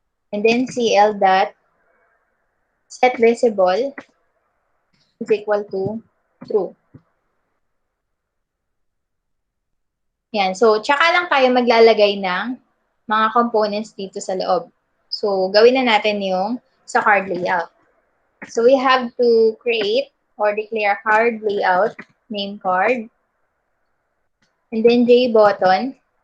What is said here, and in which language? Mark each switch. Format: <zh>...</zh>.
<en>And then CL dot set visible is equal to true.</en> <tl>Yan. So, tsaka lang tayo maglalagay ng mga components dito sa loob. So, gawin na natin yung sa card layout.</tl> <en>So, we have to create or declare card layout, name card, and then JButton.</en>